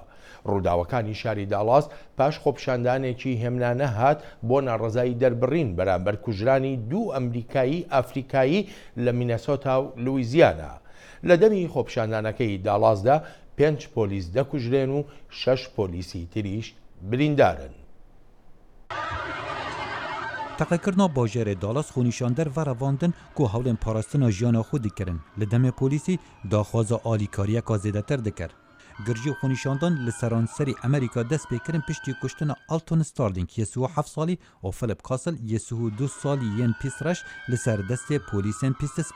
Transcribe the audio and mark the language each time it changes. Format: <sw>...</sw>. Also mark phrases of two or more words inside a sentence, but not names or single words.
<ckb>ڕووداوەکانی شاری داڵاس پاش خۆپیشاندانێکی هێمنانە هات بۆ ناڕزایی دەربڕین بەرامبەر کوژرانی 2 ئەمریکایی ئافریکایی لە مینەسۆتا و لویزیانە. لە دەمی خۆپیشاندانەکەی داڵاسدا 5 پۆلیس دەکوژرێن و 6 پۆلیسی تریش بریندارن.</ckb> <ku>Teqekirina bajêrê Dalas xûnîşander ve revandin ku hewlên parastina jiyana xwe dikirin. Li demê polîsî daxwaza alîkariyeka zêdetir dikir. Girjî xûnîşandan li seranserî Amerîka dest pêkirin piştî kuştina Alton Sterling 27 salî û Philip Castle 22 salî yên pîsreş li ser destê polîsên pîstespî.</ku>